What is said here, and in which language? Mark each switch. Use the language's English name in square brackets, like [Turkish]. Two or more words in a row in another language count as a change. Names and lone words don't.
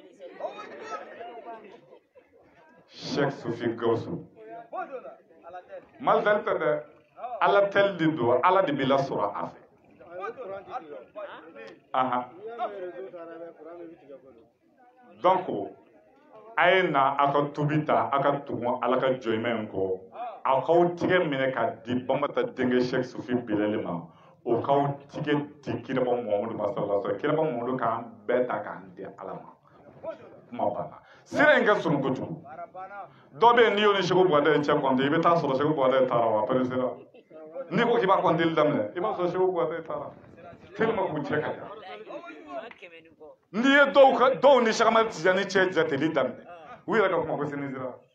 [Bambara] Sheikh Sufi Gawusu Mali teli tɛ dɛ Ala teli de don Ala de b'i lasɔrɔ a fɛ donc a ye na a ka tubi ta a ka tugun Ala ka jɔnmɛ in kɔ a k'aw tigɛ minɛ ka di Bamata denkɛ Sheikh Sufi Bilali ma o k'aw tigɛ di Kiraba Muhamadu ma [Arabic] صلى الله عليه وسلم [Bambara] Kiraba Muhamadu k'an bɛɛ ta k'an di Ala ma kuma banna sira in ka surun kojugu dɔ bɛ yen n'i y'o ni Seku Buwade cɛ kɔnte i bɛ taa sɔrɔ Seku Buwade taara wa peresera n'i ko k'i b'a kɔnteli daminɛ i b'a sɔrɔ Seku Buwade taara tellement k'u cɛ ka jan n'i ye dɔw ni Cheikh Ahmad Tijani cɛ jateli daminɛ u yɛrɛ ka kuma ko sinisira